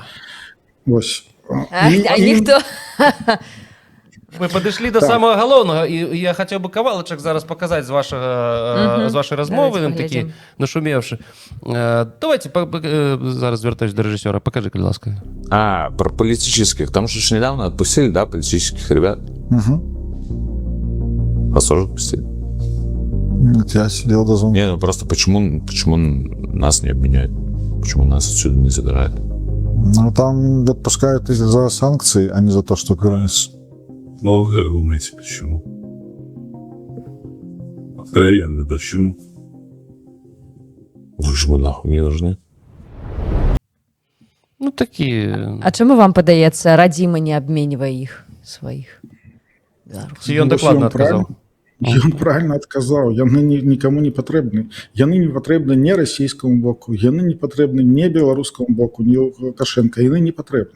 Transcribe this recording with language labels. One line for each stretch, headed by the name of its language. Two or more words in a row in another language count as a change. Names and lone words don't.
Belarusian: Вось. Ніхто... Мы падышлі да самага галоўнага, і я хацеў бы кавалачак зараз паказаць з вашай размовы, такі нашумеўшы. Давайте зараз звяртаюсь да рэжысёра, пакажы, калі ласка.
Russian: Про политических. Там же недавно отпустили, да, политических ребят? Вас тоже отпустили? Нет, я сидел до звонка. Не, просто почему нас не обменяют? Почему нас отсюда не забирают? Там отпускают из-за санкций, а не за то, что украинцы. Ну, вы как думаете, почему? Откровенно, почему? Вы же мы нахуй не нужны. Ну, такие...
Belarusian: А чаму вам падаецца, радзіма не абменьвае іх сваіх беларусаў? Ці ён Ну, дакладна ён правильно- адказаў. Ён правильно адказаў, яны нікому не патрэбны. Яны не патрэбны не расійскаму боку, яны не патрэбны не беларускаму боку, не Лукашенко, яны не патрэбны.